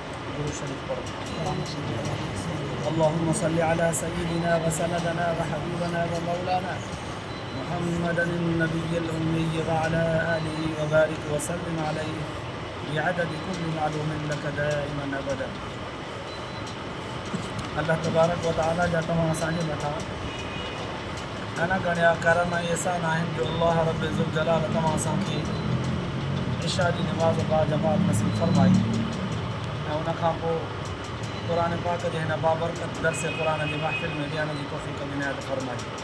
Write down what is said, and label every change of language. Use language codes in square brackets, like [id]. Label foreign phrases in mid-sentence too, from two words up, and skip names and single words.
[ar] اللهم صل على سيدنا وسندنا وحبيبنا ومولانا محمد النبي الأمي وعلى آله وبارك وسلم عليه بعدد كل معلوم لك دائما أبدا. [sd] अल्लाह [ar] تبارك وتعالى [sd] जा तमाम असांजे मथां घणा घणा करम ऐं एहसान आहिनि जो अल्लाह रब ज़ुल जलाल तमाम असांखे इशा जी नमाज़ बा जमात नसीब फरमाई ऐं उनखां पोइ क़ुरान पाक जे हिन बाबरकत दर्स क़ुरान जी महफ़िल में विहण जी तौफ़ीक़ इनायत फरमाई।